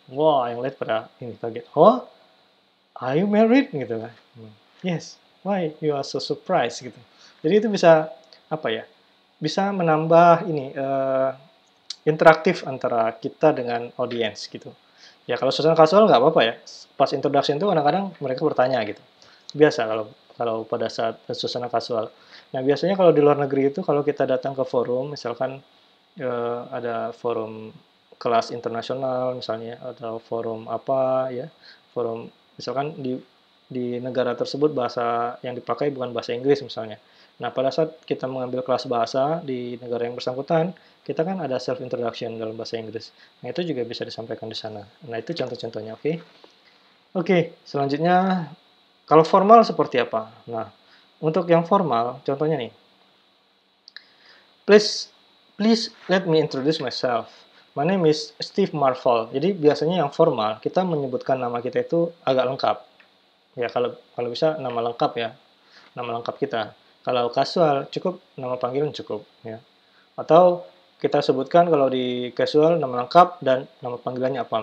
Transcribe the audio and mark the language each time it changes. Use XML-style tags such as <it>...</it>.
<id>Wah, yang lihat pada ini kaget. Oh,</id> <en>are you married</en> <id>gitu kan?</id> <en>Yes. Why you are so surprised</en> <id>gitu. Jadi itu bisa apa ya? Bisa menambah ini interaktif antara kita dengan audiens gitu. Ya kalau suasana kasual nggak apa-apa ya. Pas introduction itu kadang-kadang mereka bertanya gitu. Biasa kalau kalau pada saat suasana kasual. Nah biasanya kalau di luar negeri itu kalau kita datang ke forum, misalkan ada forum kelas internasional misalnya atau forum apa ya, forum misalkan di negara tersebut bahasa yang dipakai bukan bahasa Inggris misalnya. Nah, pada saat kita mengambil kelas bahasa di negara yang bersangkutan, kita kan ada self introduction dalam bahasa Inggris. Nah, itu juga bisa disampaikan di sana. Nah, itu contoh-contohnya, oke? Oke, selanjutnya kalau formal seperti apa? Nah, untuk yang formal, contohnya nih.</id> <en>Please, please let me introduce myself. My name is Steve Marvel.</en> <id>Jadi biasanya yang formal kita menyebutkan nama kita itu agak lengkap. Ya kalau bisa nama lengkap ya, nama lengkap kita. Kalau kasual cukup nama panggilan cukup ya. Atau kita sebutkan kalau di casual nama lengkap dan nama panggilannya apa.</id>